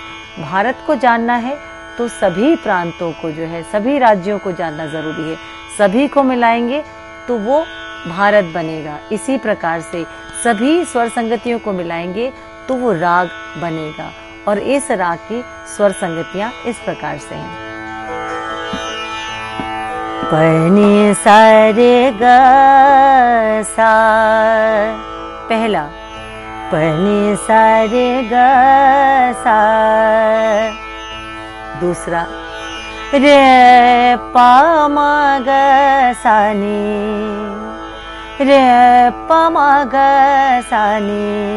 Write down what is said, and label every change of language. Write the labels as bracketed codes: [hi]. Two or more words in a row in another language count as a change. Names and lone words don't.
[hi] भारत को जानना है तो सभी प्रांतों को जो है, सभी राज्यों को जानना ज़रूरी है। सभी को मिलाएंगे तो वो भारत बनेगा। इसी प्रकार से सभी स्वर संगतियों को मिलाएंगे तो वो राग बनेगा। और इस राग की स्वर संगतियाँ इस प्रकार से हैं। पनी सा रे ग सा, पहला पनी सा रे ग सा, दूसरा रे पा म ग सा नी, रे पा म ग सा नी,